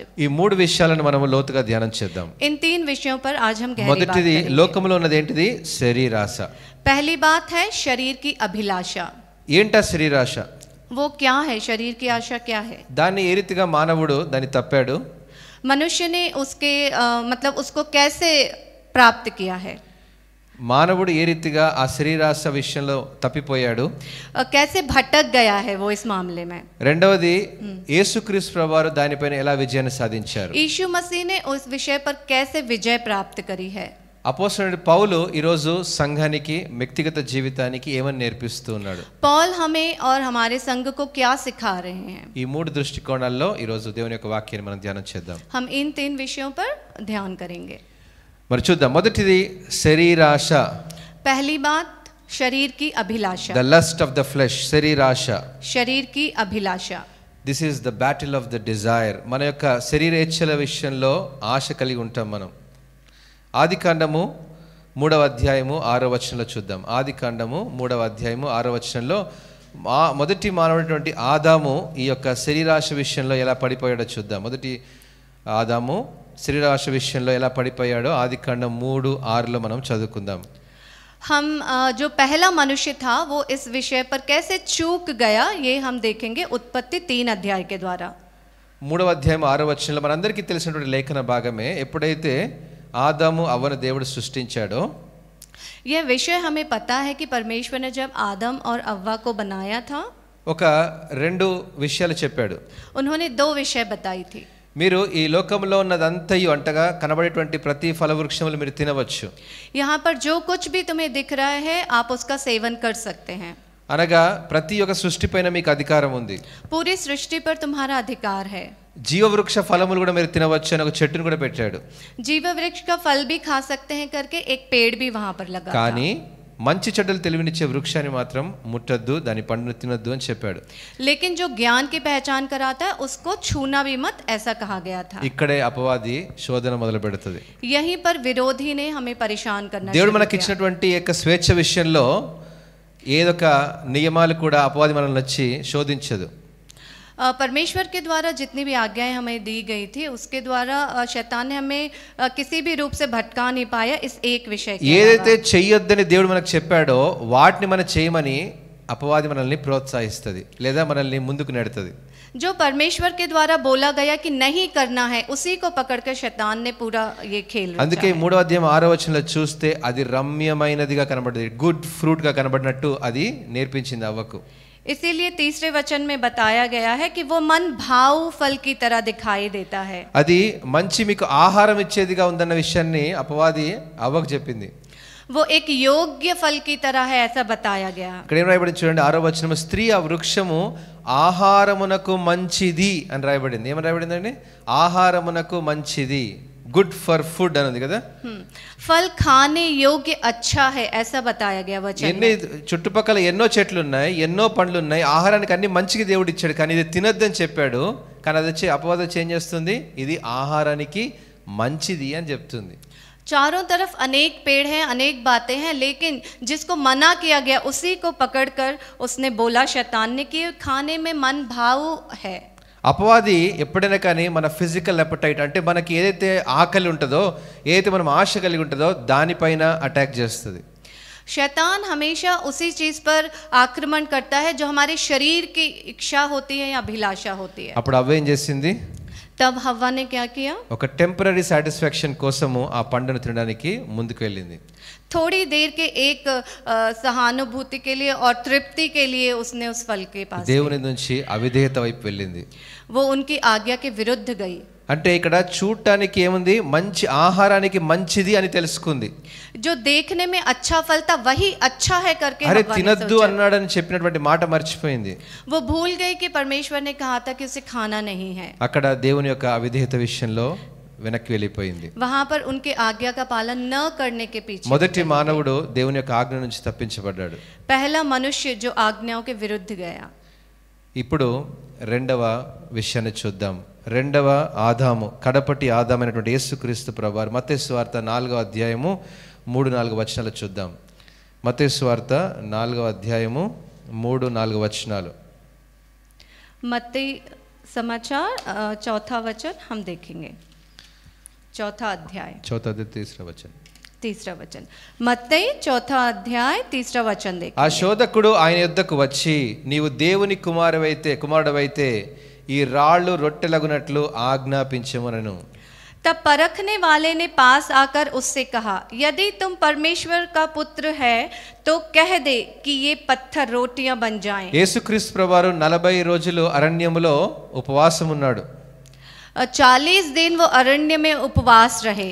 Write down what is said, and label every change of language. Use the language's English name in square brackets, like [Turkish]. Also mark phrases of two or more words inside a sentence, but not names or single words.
[Telugu] ఈ మూడు విషయాలను మనము లోతుగా ధ్యానం చేద్దాం. [Hindi] इन 3 विषयों पर आज हम गहरी बात [Telugu] మొదటిది [Hindi] करेंगे। [Telugu] లోకంలో ఉన్నది ఏంటిది? శరీరాశ. [Hindi] पहली बात है शरीर की अभिलाषा। [Telugu] ఏంటా శరీరాశ? [Hindi] वो क्या है? शरीर की आशा क्या है? [Telugu] దాన్ని ఏ రీతిగా మానవుడు దాన్ని తప్పాడు? [Hindi] मनुष्य ने उसके मतलब उसको कैसे प्राप्त किया है? [Telugu] మానవుడు ఏ రీతిగా ఆ శరీరాశ విషయంలో తప్పిపోయాడు? [Hindi] कैसे भटक गया है वो इस मामले में? [Telugu] రెండవది యేసుక్రీస్తు ప్రభువారు దానిపైన ఎలా విజయాన్ని సాధించారు? [Hindi] यीशु मसीह ने उस विषय पर कैसे विजय प्राप्त करी है? [Telugu] అపోస్తలుడు పౌలు ఈరోజు సంఘానికి వ్యక్తిగత జీవితానికి ఏమని నేర్పిస్తూ ఉన్నాడు? [Hindi] पॉल हमें और हमारे संघ को क्या सिखा रहे हैं? [Telugu] ఈ మూడు దృష్టికోణాల్లో ఈరోజు దేవుని యొక్క వాక్యాన్ని మనం ధ్యానం చేద్దాం. [Hindi] हम इन 3 विषयों पर ध्यान करेंगे। [Telugu] మరి చూద్దాం. మొదటిది శరీరాశ. [Hindi] पहली बात शरीर की अभिलाषा। [English] The lust of the flesh, [Telugu] శరీరాశ. [Hindi] शरीर की अभिलाषा। [English] This is the battle of the desire. [Telugu] మన యొక్క శరీరేచ్ఛల విషయంలో ఆశ కలిగి ఉంటాం మనం. ఆదికాండము 3వ అధ్యాయము 6వ వచనంలో చూద్దాం. ఆదికాండము 3వ అధ్యాయము 6వ వచనంలో మొదటి మానవుడైనటువంటి ఆదాము ఈ యొక్క శరీరాశ విషయంలో ఎలా పడిపోయాడో చూద్దాం. మొదటి ఆదాము శరీరాశ విషయంలో ఎలా పడిపోయాడో ఆదికాండం 3:6లో మనం చదువుకుందాం. [Hindi] हम जो पहला मनुष्य था वो इस विषय पर कैसे चूक गया ये हम देखेंगे उत्पत्ति 3 अध्याय के द्वारा। [Telugu] 3వ అధ్యాయం 6వ వచనంలో మనందరికీ తెలిసినటువంటి లేఖన భాగమే. ఎప్పుడైతే ఆదాము అవ్వను దేవుడు సృష్టించాడో, [Hindi] यह विषय हमें पता है कि परमेश्वर ने जब आदम और अव्वा को बनाया था [Telugu] ఒక 2 విషయాలు చెప్పాడు. [Hindi] उन्होंने 2 विषय बताई थी। [Telugu] మీరు ఈ లోకంలో ఉన్నదంతయు అంటగా కనబడేటువంటి ప్రతి ఫలవృక్షములు మీరు తినవచ్చు. [Hindi] यहाँ पर जो कुछ भी तुम्हें दिख रहा है आप उसका सेवन कर सकते हैं। [Telugu] అనగా ప్రతి ఒక్క సృష్టిపైన మీకు అధికారం ఉంది. [Hindi] पूरी सृष्टि पर तुम्हारा अधिकार है। [Telugu] జీవవృక్ష ఫలములు కూడా మీరు తినవచ్చు అని ఒక చెట్టును కూడా పెట్టాడు. [Hindi] जीव वृक्ष का फल भी खा सकते हैं करके एक पेड़ भी वहां पर लगा था। [Telugu] కానీ మంచి చెడ్డలు తెలివినిచ్చే వృక్షాన్ని మాత్రం ముట్టద్దు, దాని పండును తినొద్దు అని చెప్పాడు. [Hindi] लेकिन जो ज्ञान की पहचान कराता है उसको छूना भी मत ऐसा कहा गया था। [Telugu] ఇక్కడే అపవాది శోధన మొదలు పెడుతుంది. [Hindi] यहीं पर विरोधी ने हमें परेशान करना [Telugu] దేవుడు [Hindi] शुरू [Telugu] మనకి [Hindi] किया। [Telugu] ఇచ్చినటువంటి యొక్క స్వేచ్ఛ విషయంలో ఏదొక నియమాలు కూడా అపవాది మనల్ని వచ్చి శోధించదు. [Hindi] परमेश्वर के द्वारा जितनी भी आज्ञाएं हमें दी गई थी उसके द्वारा शैतान ने हमें किसी भी रूप से भटका नहीं पाया इस एक विषय के [Telugu] ఏదైతే [Hindi] अलावा। [Telugu] చెయ్యొద్దని దేవుడు మనకు చెప్పాడో వాటిని మనం చేయమని అపవాది మనల్ని ప్రోత్సహిస్తుంది లేదా మనల్ని ముందుకు నెడుతుంది. [Hindi] जो परमेश्वर के द्वारा बोला गया कि नहीं करना है उसी को पकड़कर शैतान ने पूरा ये खेल रचा [Telugu] అందుకే [Hindi] है। [Telugu] 3వ అధ్యాయం 6వ వచనంలో చూస్తే అది రమ్యమైనదిగా కనబడింది, [English] good fruit [Telugu] గా కనబడినట్టు అది నేర్పించింది అవ్వకు. [Hindi] इसीलिए तीसरे वचन में बताया गया है कि वो मन भाव फल की तरह दिखाई देता है। [Telugu] అది మంచి మీకు ఆహారం ఇచ్చేదిగా ఉందన్న విషయాన్ని అపవాది అవ్వకు చెప్పింది. [Hindi] वो एक योग्य फल की तरह है ऐसा बताया गया। [Telugu] ఇక్కడ ఏం రాయబడింది చూడండి, 6వ వచనం, స్త్రీ ఆ వృక్షము ఆహారమునకు మంచిది అని రాయబడింది. ఏమని రాయబడిందండి? ఆహారమునకు మంచిది, [English] good for food [Telugu] అని ఉంది కదా. [Hindi] फल खाने योग्य अच्छा है ऐसा बताया गया वचन [Telugu] ఎన్ని [Hindi] में। [Telugu] చుట్టుపక్కల ఎన్నో చెట్లు ఉన్నాయి, ఎన్నో పండ్లు ఉన్నాయి, ఆహారానికి అన్ని మంచిగా దేవుడు ఇచ్చాడు, కానీ ఇది తినొద్దని చెప్పాడు. కానీ అది వచ్చి అపవాదం వచ్చి ఏం చేస్తుంది? ఇది ఆహారానికి మంచిది అని చెప్తుంది. [Hindi] चारों तरफ अनेक पेड़ हैं, अनेक बातें हैं, लेकिन जिसको मना किया गया उसी को पकड़कर उसने बोला शैतान ने कि खाने में मन भाव है। [Telugu] అపవాది ఎప్పుడైనా కానీ మన [English] physical appetite [Telugu] అంటే మనకి ఏదైతే ఆకలి ఉంటుందో, ఏదైతే మనం ఆశ కలిగి ఉంటుందో దానిపైన అటాక్ చేస్తుంది. [Hindi] शैतान हमेशा उसी चीज पर आक्रमण करता है जो हमारे शरीर की इच्छा होती है या अभिलाषा होती है। [Telugu] అప్పుడు అవ్వ ఏం చేసింది? [Hindi] तब हव्वा ने क्या किया? [Telugu] ఒక [English] temporary satisfaction [Telugu] కోసము ఆ పండును తినడానికి ముందుకు వెళ్ళింది. [Hindi] थोड़ी देर के एक सहानुभूति के लिए और तृप्ति के लिए उसने उस फल के पास [Telugu] దేవుని నుంచి అవిధేయత వైపు వెళ్ళింది. [Hindi] वो उनकी आज्ञा के विरुद्ध गई। [Telugu] అంటే ఇక్కడ చూడటానికి ఏముంది? మంచి ఆహారానికి మంచిది అని తెలుసుకుంది. [Hindi] जो देखने में अच्छा फल था वही अच्छा है करके [Telugu] అరే [Hindi] हव्वा ने [Telugu] తినద్దు [Hindi] सोचा। [Telugu] అన్నాడని చెప్పినటువంటి మాట మర్చిపోయింది. [Hindi] वो भूल गई कि परमेश्वर ने कहा था कि उसे खाना नहीं है। [Telugu] అక్కడ దేవుని యొక్క అవిధేయత విషయంలో వెనక్కి వెళ్ళిపోయింది. [Hindi] वहां पर उनके आज्ञा का पालन न करने के पीछे [Telugu] మొదటి మానవుడు దేవుని యొక్క ఆజ్ఞ నుంచి తప్పించబడ్డాడు. [Hindi] पहला मनुष्य जो आज्ञाओं के विरुद्ध गया। [Telugu] ఇప్పుడు రెండవ విషయాన్ని చూద్దాం. రెండవ ఆదాము, కడపటి ఆదామైనటువంటి యేసుక్రీస్తు ప్రభువారు మత్తయి సువార్త 4వ అధ్యాయము 3-4 వచనాలు చూద్దాం. మత్తయి సువార్త 4వ అధ్యాయము 3-4 వచనాలు. [Hindi] मत्ती समाचार 4 वचन हम देखेंगे। 4 अध्याय तीसरा वचन मत्ती 4 अध्याय 3 वचन [Telugu] ఆ [Hindi] देखेंगे। [Telugu] శోధకుడు ఆయన యొద్దకు వచ్చి, నీవు దేవుని కుమారుడవైతే ఈ రాళ్ళు రొట్టెలగునట్లు ఆజ్ఞాపించమనను. [Hindi] तब परखने वाले ने पास आकर उससे कहा, यदि तुम परमेश्वर का पुत्र है तो कह दे कि ये पत्थर रोटियां बन जाएं। [Telugu] యేసుక్రీస్తు ప్రభువారు 40 రోజులు అరణ్యములో ఉపవాసం ఉన్నాడు. [Hindi] 40 दिन वो अरण्य में उपवास रहे।